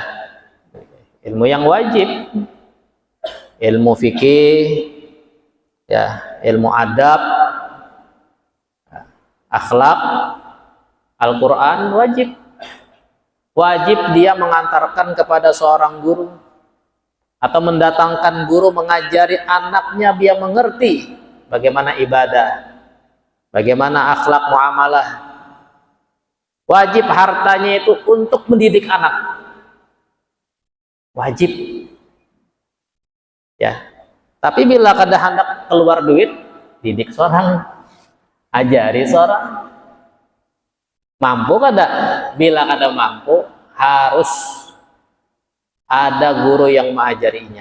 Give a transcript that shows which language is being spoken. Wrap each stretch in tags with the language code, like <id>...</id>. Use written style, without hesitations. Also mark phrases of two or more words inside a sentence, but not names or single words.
<id>Ilmu yang wajib, ilmu fikih, ya, ilmu adab, akhlak, Al-Quran wajib dia mengantarkan kepada seorang guru atau mendatangkan guru mengajari anaknya biar mengerti bagaimana ibadah, bagaimana akhlak muamalah. Wajib hartanya itu untuk mendidik anak, wajib, ya.</id> <bjn>Tapi bila kada hendak keluar duit, didik seorang, ajari seorang. Mampu kada? Bila kada mampu, harus ada guru yang mengajarinya.</bjn>